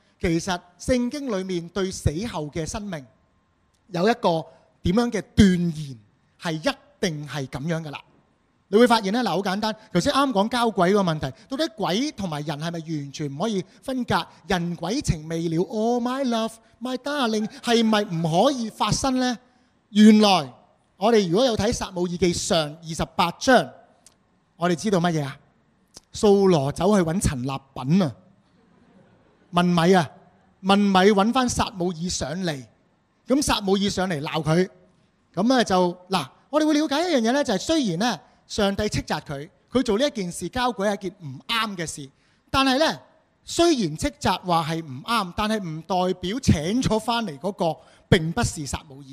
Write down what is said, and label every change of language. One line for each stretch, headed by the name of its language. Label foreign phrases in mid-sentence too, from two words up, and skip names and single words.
Cantonese: 其實聖經裏面對死後嘅生命有一個點樣嘅斷言，係一定係咁樣噶啦。你會發現咧，嗱，好簡單，頭先啱講交鬼個問題，到底鬼同埋人係咪完全唔可以分隔？人鬼情未了 ，
English: Oh my love, my darling，
Cantonese: 係咪唔可以發生呢？原來我哋如果有睇撒母耳記上28章，我哋知道乜嘢啊？掃羅走去揾陳立品啊！問米啊，問米揾翻撒母耳上嚟，咁撒母耳上嚟鬧佢，咁咧就嗱，我哋會了解一樣嘢咧，就係雖然咧上帝斥責佢做呢一件事交鬼係一件唔啱嘅事，但係咧雖然斥責話係唔啱，但係唔代表請咗翻嚟嗰個並不是撒母耳。